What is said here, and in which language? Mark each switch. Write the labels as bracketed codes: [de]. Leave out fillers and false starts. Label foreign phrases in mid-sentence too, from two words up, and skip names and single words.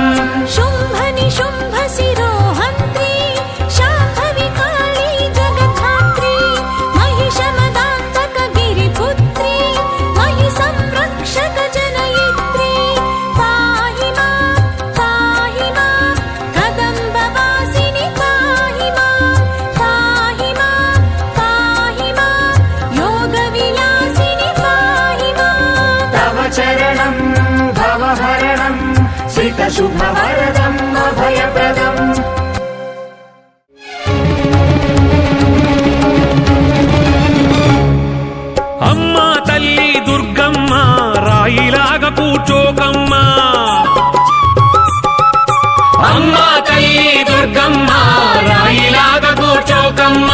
[sa] शुम्भ शिरोहन्त्री शाम्भविकाली जगद्धात्री महिषमदान्तक गिरिपुत्री मयि संरक्षक जनयित्री पाहि मां कदम्बवासिनि पाहि मां योगविलासिनि पाहि मां तव चरणं भवहरणं श्रितशुभवरदम् अभयप्रदम् [te] అమ్మా తల్లి దుర్గమ్మ రాయిలాగా కూర్చోకమ్మా అమ్మా తల్లి దుర్గమ్మ రాయిలాగా కూర్చోకమ్మ